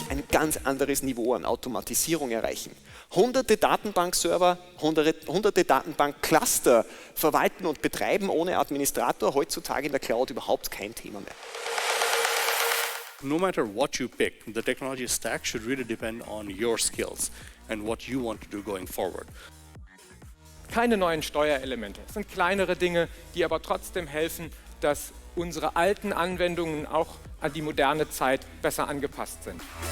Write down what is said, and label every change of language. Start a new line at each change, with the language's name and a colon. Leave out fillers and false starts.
German: Ganz anderes Niveau an Automatisierung erreichen. Hunderte Datenbankserver, hunderte Datenbankcluster verwalten und betreiben ohne Administrator heutzutage in der Cloud überhaupt kein Thema mehr.
English: No matter what you pick, the technology stack should really depend on your skills and what you want to do going forward.
German: Keine neuen Steuerelemente. Es sind kleinere Dinge, die aber trotzdem helfen, dass unsere alten Anwendungen auch an die moderne Zeit besser angepasst sind.